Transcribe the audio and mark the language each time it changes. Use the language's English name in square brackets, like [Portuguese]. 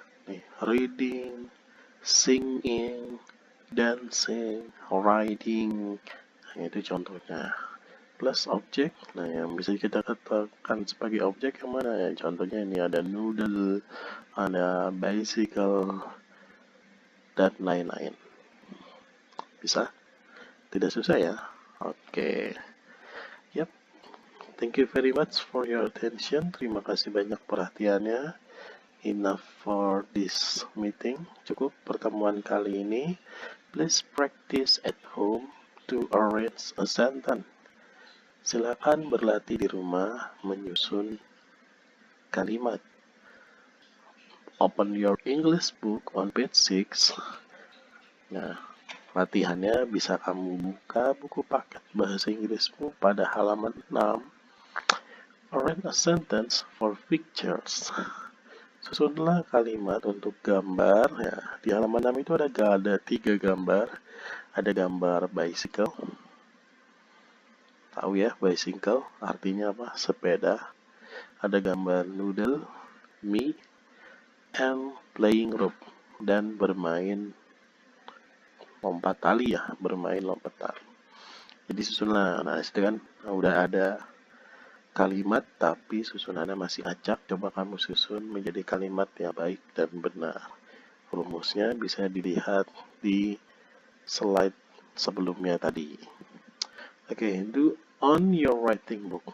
[English] Nih, reading, singing, dancing, riding. [Indonesian] Nah, itu contohnya. Plus objek, nah yang bisa kita katakan sebagai objek yang mana ya? Contohnya ini ada noodle, ada bicycle, dan lain-lain. Bisa? Tidak susah ya? Oke. Yap. [English] Thank you very much for your attention. [Indonesian] Terima kasih banyak perhatiannya. [English] Enough for this meeting. [Indonesian] Cukup pertemuan kali ini. [English] Please practice at home to arrange a sentence. [Indonesian] Silakan berlatih di rumah menyusun kalimat. [English] Open your English book on page 6. [Indonesian] Nah, latihannya bisa kamu buka buku paket bahasa Inggrismu pada halaman 6. [English] Arrange a sentence for pictures. [Indonesian] Susunlah kalimat untuk gambar. Ya, di halaman 6 itu ada 3 gambar. Ada gambar bicycle. Tahu ya, bicycle artinya apa? Sepeda. Ada gambar noodle, mie, [English] and playing rope, [Indonesian] dan bermain lompat tali ya, bermain lompat tali. Jadi susunlah. Nah, itu kan udah ada kalimat tapi susunannya masih acak. Coba kamu susun menjadi kalimat yang baik dan benar. Rumusnya bisa dilihat di slide sebelumnya tadi. [English] Oke, do on your writing book.